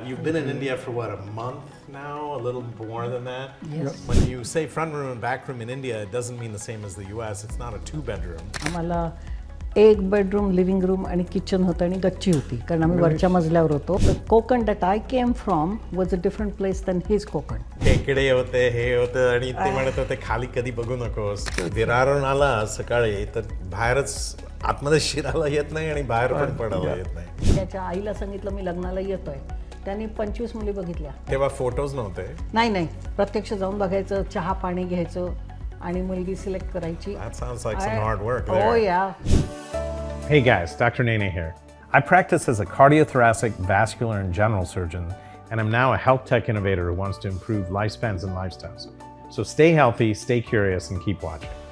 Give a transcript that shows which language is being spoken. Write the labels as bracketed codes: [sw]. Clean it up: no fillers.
[en] You've been in India for what, a month now? A little more than that? Yes. When you say front room and back room in India, it doesn't mean the same as the US. It's not a two-bedroom. [mr] आम्हाला एक bedroom living room आणि kitchen होतं आणि गच्ची होती कारण आम्ही वरच्या मजल्यावर होतो. [en] The Konkan that I came from was a different place than his Konkan. [mr] खेकडे होते, हे होतं आणि ते म्हणत होते खाली कधी बघू नकोस. विरारून आला सकाळी तर बाहेरच आतमध्ये शिरायला येत नाही आणि बाहेर पण पडायला येत नाही. त्याच्या आईला सांगितलं मी लग्नाला येतोय. त्यांनी 25 मुली बघितल्या. तेव्हा फोटोज नव्हते. नाही प्रत्यक्ष जाऊन बघायचं, चहा पाणी घ्यायचं आणि मुलगी सिलेक्ट करायची. [en] That sounds like some hard work there. Oh yeah. Hey guys, Dr. Nene here. I practice as a cardiothoracic, vascular, and general surgeon, and I'm now a health tech innovator who wants to improve lifespans and lifestyles. So stay healthy, stay curious, and keep watching.